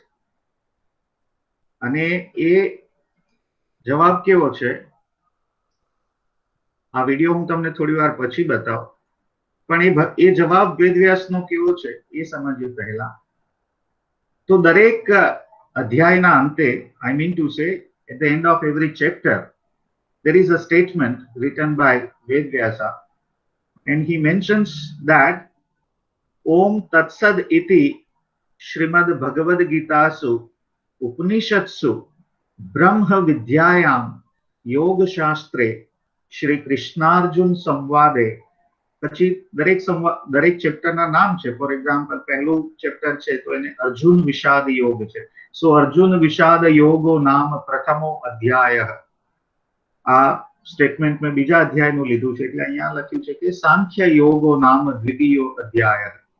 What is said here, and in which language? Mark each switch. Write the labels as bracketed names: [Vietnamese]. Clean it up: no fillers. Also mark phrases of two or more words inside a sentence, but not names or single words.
[Gujarati] અને એ જવાબ કેવો છે આ વિડીયો હું તમને થોડી વાર પછી બતાવું, પણ એ જવાબ વેદવ્યાસનો કેવો છે એ સમજીએ પહેલા. તો દરેક અધ્યાયના અંતે, [English] I mean to say, at the end of every chapter, there is a statement written by Vedvyasa, and he mentions that [Sanskrit] ॐ तत् सत् इति श्रीमद् भगवद् गीतासु उपनिषत्सु ब्रह्म विद्यायां योग शास्त्रे श्री कृष्णार्जुन संवादे. [Gujarati] પછી દરેક ચેપ્ટરના નામ છે. [English] for example, [Gujarati] પહેલું ચેપ્ટર છે તો એને અર્જુન વિષાદ યોગ છે. [Sanskrit] સો અર્જુન વિષાદ યોગો નામ પ્રથમો અધ્યાય. [Gujarati] આ સ્ટેટમેન્ટ મેં બીજા અધ્યાયનું લીધું છે, એટલે અહીંયા લખ્યું છે કે [Sanskrit] સાંખ્ય યોગો નામ દ્વિતીયો અધ્યાય.